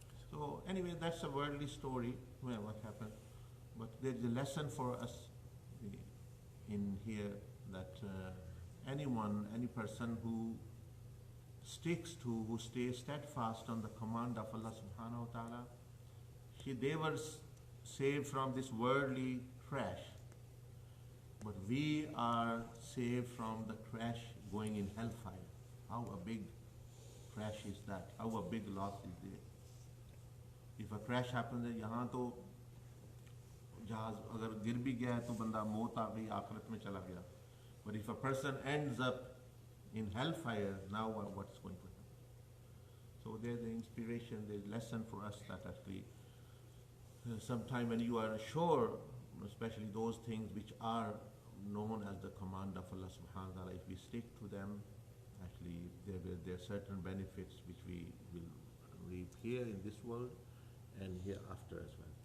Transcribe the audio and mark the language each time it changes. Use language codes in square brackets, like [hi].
[en] So anyway, that's a worldly story, well, what happened. But there's a lesson for us in here that any person who who stays steadfast on the command of Allah subhanahu wa ta'ala, they were saved from this worldly crash. But we are saved from the crash going in hellfire. How a big crash is that? How a big loss is there? If a crash happens, [hi] यहाँ तो जहाज अगर गिर भी गया है तो बंदा मौत आ गई, आखिरत में चला गया. [en] But if a person ends up in hellfire, now what's going to happen? So there's the inspiration, there's lesson for us that actually sometime when you are sure, especially those things which are known as the command of Allah subhanahu wa ta'ala, if we stick to them, actually there are certain benefits which we will reap here in this world and hereafter as well.